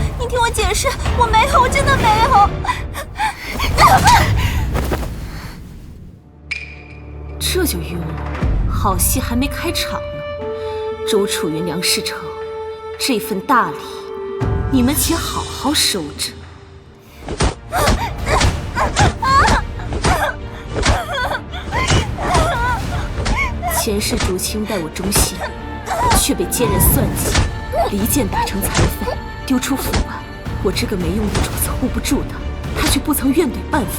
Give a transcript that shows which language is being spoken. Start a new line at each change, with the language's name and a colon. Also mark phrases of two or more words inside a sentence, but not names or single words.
Chinese: 聽我解釋，我沒有，我真的沒有。這就暈了，好戲還沒開場呢。周楚云、梁世成，這份大禮，你們且好好收着。前世竹青待我忠心，却被奸人算計，离间打成残废，丟出府外。我這個沒用的主子護不住他，他卻不曾怨懟半分。